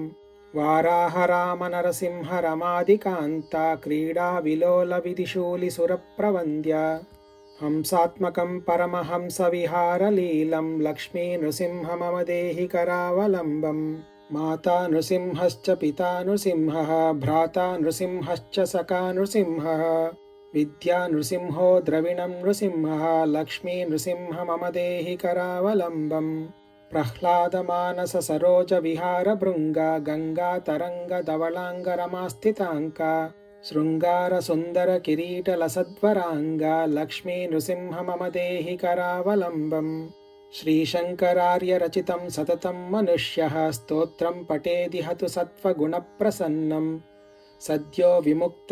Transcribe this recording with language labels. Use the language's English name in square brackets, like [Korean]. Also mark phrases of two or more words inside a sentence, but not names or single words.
[Sanskrit] वाराह राम नरसिंह रमादिकान्ता क्रीडा विलोल विधिशूलि सुरप्रवन्द्या हंसात्मकं परमहंस विहारलीलं लक्ष्मी नृसिंह मम देहि करावलंबम्। माता नृसिंहश्च पिता नृसिंहः भ्राता नृसिंहश्च सखा नृसिंहः विद्या नृसिंहो द्रविणं नृसिंहः लक्ष्मी नृसिंह मम देहि करावलंबम्। ప్రహ్లాదమానస సరోజ విహార భృంగ గంగా తరంగ ధవళాంగ రమాస్థితాంక శృంగార సుందర కిరీట లసద్వరాంగ లక్ష్మీ నృసింహ మమ దేహి కరావలంబం శ్రీశంకరార్య రచితం సతతం మనుష్యః స్తోత్రం పఠేది హతు సత్వగుణ ప్రసన్నం సద్యో విముక్త